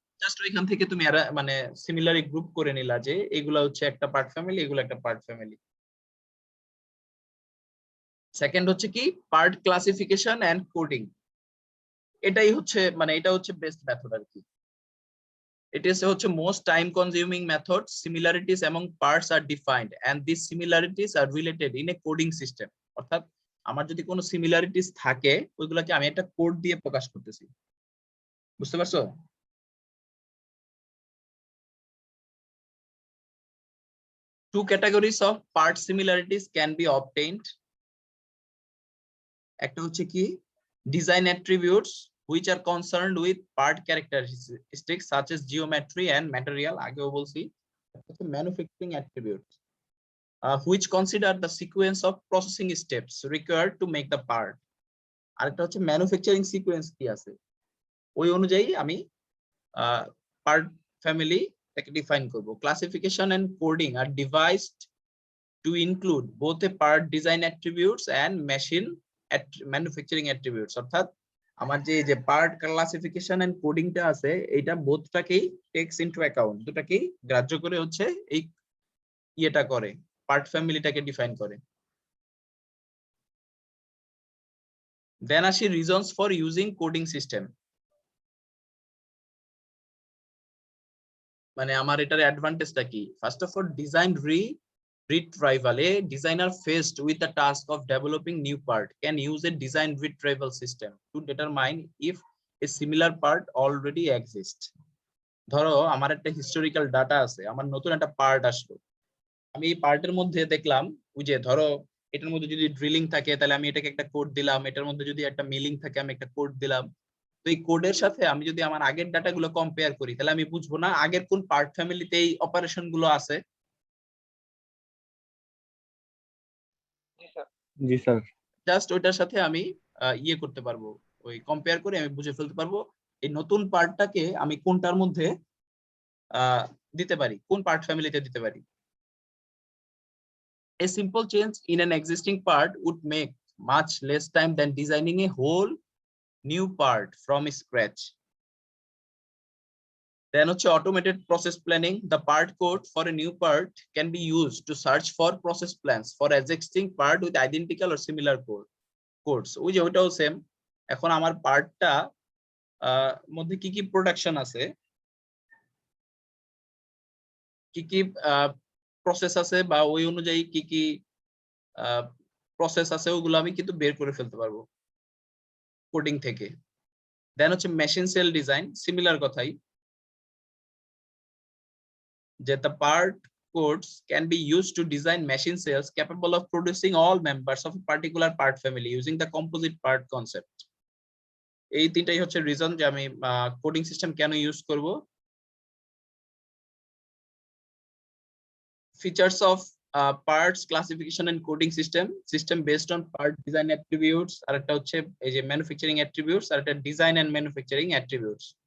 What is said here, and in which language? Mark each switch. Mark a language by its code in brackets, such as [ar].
[bn] Just ওইখান থেকে তুমি মানে সিমিলারলি গ্রুপ করে নিলা যে এগুলা হচ্ছে একটা পার্ট ফ্যামিলি, এগুলো একটা পার্ট ফ্যামিলি। সেকেন্ড হচ্ছে কি পার্ট ক্লাসিফিকেশন এন্ড কোডিং। এটাই হচ্ছে মানে এটা হচ্ছে বেস্ট মেথড আর কি। [en] It is হচ্ছে most time consuming method. Similarities among parts are defined and these similarities are related in a coding system. [bn] অর্থাৎ আমার যদি কোনো সিমিলারিটিস থাকে ওইগুলোকে আমি একটা কোড দিয়ে প্রকাশ করতেছি। বুঝতে পারছো? [en] Two categories of part similarities can be obtained. [bn] একটা হচ্ছে কি [en] design attributes which are concerned with part characteristics such as geometry and material, [bn] আগেও বলছি। [en] manufacturing attributes which consider the sequence of processing steps required to make the part. [bn] আরেকটা হচ্ছে manufacturing sequence কি আছে ওই অনুযায়ী আমি পার্ট ফ্যামিলি এটাকে ডিফাইন করব। [en] Classification and coding are devised to include both a part design attributes and machine manufacturing attributes. [bn] অর্থাৎ আমার যে পার্ট ক্লাসিফিকেশন এন্ড কোডিংটা আছে এটা বোথটাকেই [en] takes into account, [bn] দুটাকেই গ্রাহ্য করে হচ্ছে এই ইয়েটা করে পার্ট ফ্যামিলিটাকে ডিফাইন করে। [en] Then আসি reasons for using coding system. [bn] মানে আমার এটার অ্যাডভান্টেজটা কি? [en] First of all design retrieval. A designer faced with the task of developing new part can use a design retrieval system to determine if a similar part already exists. [bn] ধরো আমার একটা historical data আছে, আমার নতুন একটা part আসলো, আমি এই পার্টের মধ্যে দেখলাম ওই যে ধরো এটার মধ্যে যদি ড্রিলিং থাকে তাহলে আমি এটাকে একটা কোড দিলাম, এটার মধ্যে যদি একটা মিলিং থাকে আমি একটা কোড দিলাম, তো এই কোডের সাথে আমি যদি আমার আগের ডাটাগুলো কম্পেয়ার করি তাহলে আমি বুঝবো না আগের কোন পার্ট ফ্যামিলিতে এই অপারেশন গুলো আছে। জি স্যার। জি স্যার। জাস্ট ওইটার সাথে আমি ইয়ে করতে পারবো, ওই কম্পেয়ার করে আমি বুঝে ফেলতে পারবো এই নতুন পার্টটাকে আমি কোনটার মধ্যে দিতে পারি, কোন পার্ট ফ্যামিলিতে দিতে পারি। [en] A simple change in an existing part would make much less time than designing a whole new part from scratch. Then হচ্ছে automated process planning. The part code for a new part can be used to search for process plans for existing part with identical or similar codes. [bn] ওই যে ওইটাও same. এখন আমার পার্টটা মধ্যে কি কি প্রোডাকশন আছে, কি কি প্রসেস আছে, বা ওই অনুযায়ী কি কি প্রসেস আছে, ওগুলো আমি কিন্তু বের করে ফেলতে পারবো কোডিং থেকে। দেন হচ্ছে মেশিন সেল ডিজাইন, সিমিলার কথাই, যে [en] the part codes can be used to design machine cells capable of producing all members of a particular part family using the composite part concept. [bn] এই তিনটাই হচ্ছে রিজন যে আমি coding system কেন use করব। [en] features of parts classification and coding system based on part design attributes, [bn] আর একটা হচ্ছে এই যে [en] manufacturing attributes, [bn] আর একটা [en] Design and manufacturing attributes।